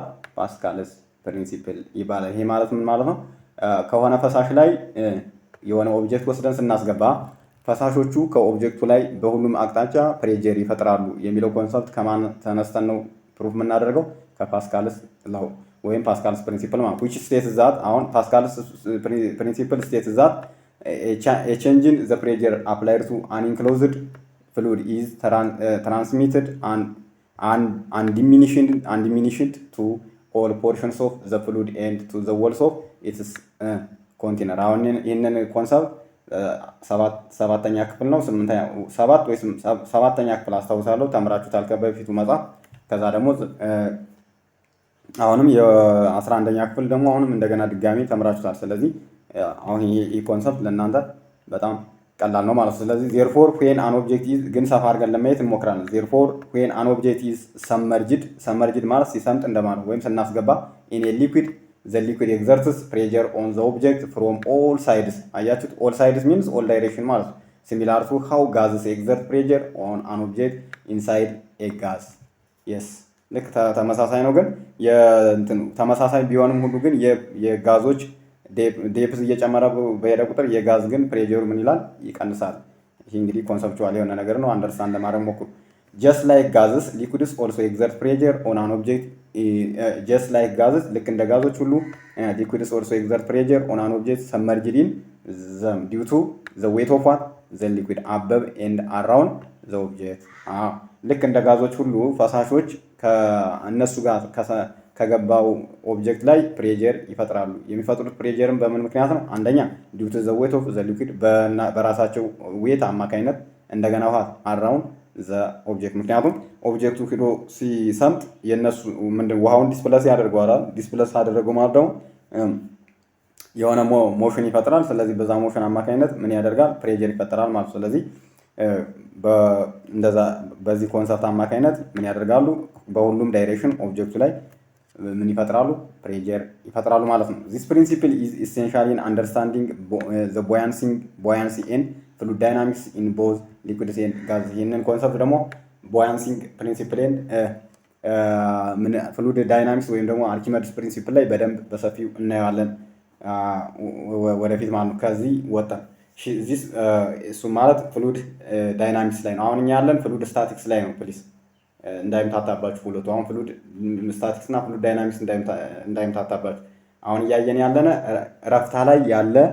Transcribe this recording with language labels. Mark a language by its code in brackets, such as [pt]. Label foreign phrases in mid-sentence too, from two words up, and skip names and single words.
[en] Pascal's principle [am] ይባላል። ይሄ ማለት ምን ማለት ነው? ከሆነ ፈሳሽ ላይ የሆነ ኦብጀክት ወስደን ስናስገባ ፈሳሾቹ ከኦብጀክቱ ላይ በሁሉም አቅጣጫ ፕሬጀር ይፈጥራሉ የሚለው ኮንሰፕት ከማን ተነስተን ነው ፕሩፍ የምናደርገው? ከፓስካልስ ላው ወይም ፓስካልስ ፕሪንሲፕል ማለት [en] which states that [am] አሁን ፓስካልስ ፕሪንሲፕል [en] states that a change in the pressure applied to an enclosed fluid is transmitted and diminished to all portions of the fluid and to the walls of its ኮንቴነር። [am] አሁን ይህንን ኮንሰፕት ሰባተኛ ክፍል ነው ሰባተኛ ክፍል አስታውሳለሁ ተምራችሁታል ከበፊቱ መጽሐፍ። ከዛ ደግሞ አሁንም የ11ኛ ክፍል ደግሞ አሁንም እንደገና ድጋሚ ተምራችሁታል። ስለዚህ አሁን ይህ ኮንሰፕት ለእናንተ በጣም ቀላል ነው ማለት ነው። ስለዚህ [en] therefore when an object is [am] ግን ሰፋ አድርገን ለማየት እንሞክራለን። [en] therefore when an object is submerged [am] ማለት ሲሰምጥ እንደማለት ወይም ስናስገባ [en] in a liquid the liquid exerts pressure on the object from all sides። [am] አያችሁት? [en] all sides means all direction [am] ማለት ነው። [en] similar to how gases exert pressure on an object inside a gas። [am] yes ልክ ተመሳሳይ ነው። ግን ተመሳሳይ ቢሆንም ሁሉ ግን የጋዞች ዴፕዝ እየጨመረ በሄደ ቁጥር የጋዝ ግን ፕሬጀሩ ምን ይላል? ይቀንሳል። ይህ እንግዲህ ኮንሰፕቹዋል የሆነ ነገር ነው። አንደርስታንድ ለማድረግ ሞክሩ። [en] just like gases liquids also exert pressure on an object just like gases [am] ልክ እንደ ጋዞች ሁሉ [en] liquids also exert pressure on an object submerged in them due to the weight of what the liquid above and around the object። [am] ልክ እንደ ጋዞች ሁሉ ፈሳሾች ከእነሱ ጋር ከገባው ኦብጀክት ላይ ፕሬጀር ይፈጥራሉ። የሚፈጥሩት ፕሬጀርን በምን ምክንያት ነው? አንደኛ [en] due to the weight of the liquid [am] በራሳቸው ዌት አማካኝነት፣ እንደገና [en] what around the object [am] ምክንያቱም ኦብጀክቱ ሂዶ ሲሰምጥ የነሱ ውሃውን ዲስፕለስ ያደርገዋል። ዲስፕለስ አደረገው ማለት ደግሞ የሆነ ሞሽን ይፈጥራል። ስለዚህ በዛ ሞሽን አማካኝነት ምን ያደርጋል? ፕሬጀር ይፈጥራል ማለት ነው። ስለዚህ እንደዛ በዚህ ኮንሰፕት አማካኝነት ምን ያደርጋሉ? በሁሉም ዳይሬክሽን ኦብጀክቱ ላይ ምን ይፈጥራሉ? ፕሬጀር ይፈጥራሉ ማለት ነው። [en] this principle is essential in understanding the buoyancy and fluid dynamics in both liquids and gases። [am] ይህንን ኮንሰፕት ደግሞ [en] buoyancy principle and fluid dynamics [am] ወይም ደግሞ [en] Archimedes principle [am] ላይ በደንብ በሰፊው እናየዋለን ወደፊት ማለት ነው። ከዚህ ወጣን እሱ ማለት [en] fluid dynamics [am] ላይ ነው። አሁን እኛ ያለን [en] fluid statics [am] ላይ ነው። ፕሊስ እንዳይምታታባችሁ ሁለቱ። አሁን [en] fluid statics [am] እና [en] fluid dynamics [am] እንዳይምታታባችሁ። አሁን እያየን ያለነ ረፍታ ላይ ያለ